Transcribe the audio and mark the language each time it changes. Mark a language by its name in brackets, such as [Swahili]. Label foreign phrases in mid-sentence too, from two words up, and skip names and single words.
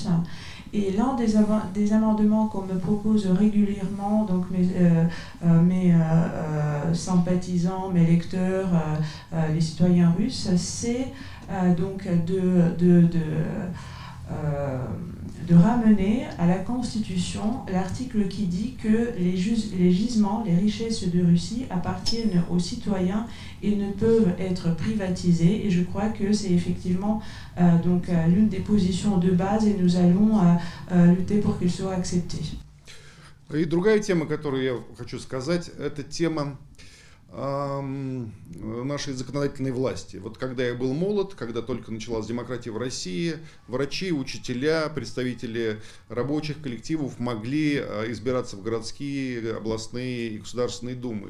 [French] Et l'un des amendements qu'on me propose régulièrement, donc mes sympathisants, mes lecteurs, les citoyens russes, c'est donc de ramener à la Constitution l'article qui dit que les gisements, les richesses de Russie appartiennent aux citoyens et ne peuvent être privatisés. Et je crois que c'est effectivement l'une des positions de base et nous allons lutter pour qu'il soit accepté. [Russian] И другая тема, которую я хочу сказать, это тема нашей законодательной власти. Вот когда я был молод, когда только началась демократия в России, врачи, учителя, представители рабочих коллективов могли избираться в городские, областные и государственные думы.